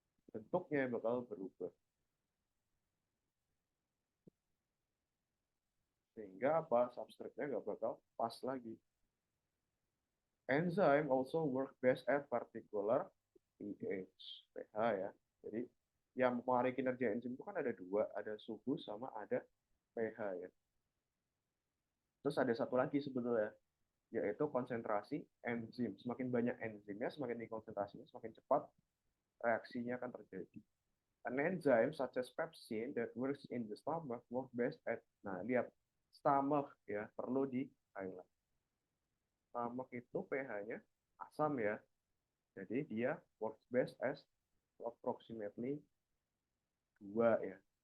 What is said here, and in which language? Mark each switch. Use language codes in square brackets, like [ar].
[id] Bentuknya bakal berubah. Sehingga apa? Substrate-nya nggak bakal pas lagi. [en] Enzyme also work best at particular pH ya. [id] Jadi yang mempengaruhi kinerja enzim itu kan ada dua, ada suhu sama ada pH ya. Terus ada satu lagi sebetulnya, yaitu konsentrasi enzim. Semakin banyak enzimnya, semakin tinggi konsentrasinya, semakin cepat reaksinya akan terjadi. [en] An enzyme such as pepsin that works in the stomach work best at, [id] nah lihat, stomach ya, perlu di highlight. Stomach itu pH-nya asam ya, jadi dia [en] works best as approximately 2 [id] ya.